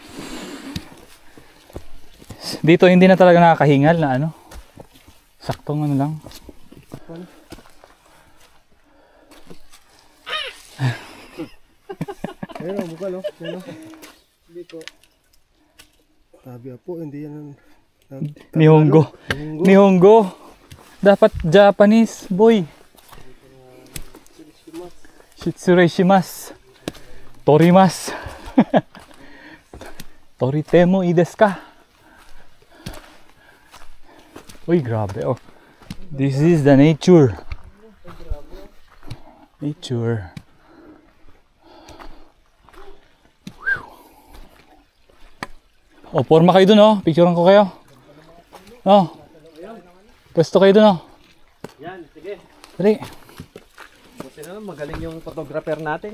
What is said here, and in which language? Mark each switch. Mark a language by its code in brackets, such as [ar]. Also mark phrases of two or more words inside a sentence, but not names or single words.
[tl] Dito hindi na talaga nakakahingal na ano. Saktong ano lang. Ayun o, bukal o. Dito. Sabi po, hindi yan. [ja] Nihongo. Nihongo. [tl] Dapat Japanese, boy. [ja] 失礼します. 撮ります。撮ってもいいですか? [tl] Uy, grabe oh. [en] This is the nature. Nature. [tl] Oh, forma kayo dun oh. Picturean ko kayo. Oh. Pwesto kayo dun oh. Yan, sige. Dali. Buti na lang, magaling yung photographer natin.